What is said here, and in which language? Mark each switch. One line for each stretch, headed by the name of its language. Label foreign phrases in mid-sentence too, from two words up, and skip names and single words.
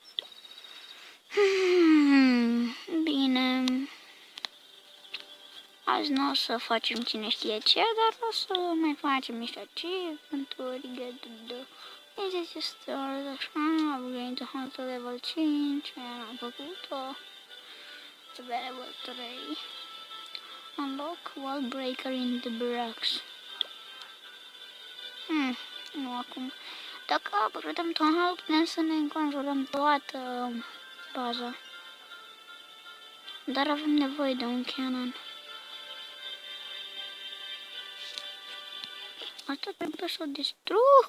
Romanian: Bine. Azi nu o să facem cine știe ce, dar o să mai facem niște achievement-uri,
English: get the easy stars, așa, upgrade to hunter level 5,
Romanian: aia am făcut-o,
English: level 3, unlock wall breaker in the barracks.
Romanian: Nu acum. Dacă upgradăm Town Hall, putem să ne înconjurăm toată baza. Dar avem nevoie de un cannon. Asta trebuie să o distrui.